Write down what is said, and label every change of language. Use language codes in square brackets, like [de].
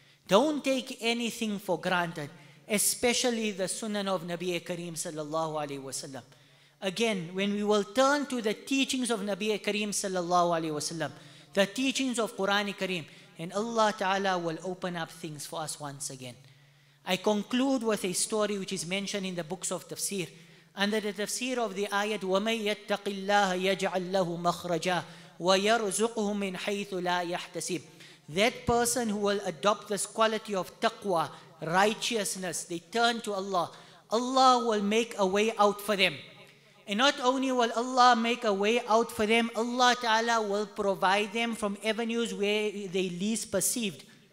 [en] Don't take anything for granted, especially the sunnah of Nabi Kareem sallallahu alaihi wasallam. Again, when we will turn to the teachings of Nabi Kareem sallallahu alaihi wasallam, the teachings of Quran Kareem, and Allah Ta'ala will open up things for us once again. I conclude with a story which is mentioned in the books of tafsir. Under the tafsir of the ayat, [ar] وَمَن يَتَّقِ اللَّهَ يَجْعَلْ لَهُ مَخْرَجًا وَيَرْزُقْهُ مِنْ حَيْثُ لَا يَحْتَسِبُ. [en] That person who will adopt this quality of taqwa, righteousness, they turn to Allah, Allah will make a way out for them. And not only will Allah make a way out for them, Allah Ta'ala will provide them from avenues where they least perceived.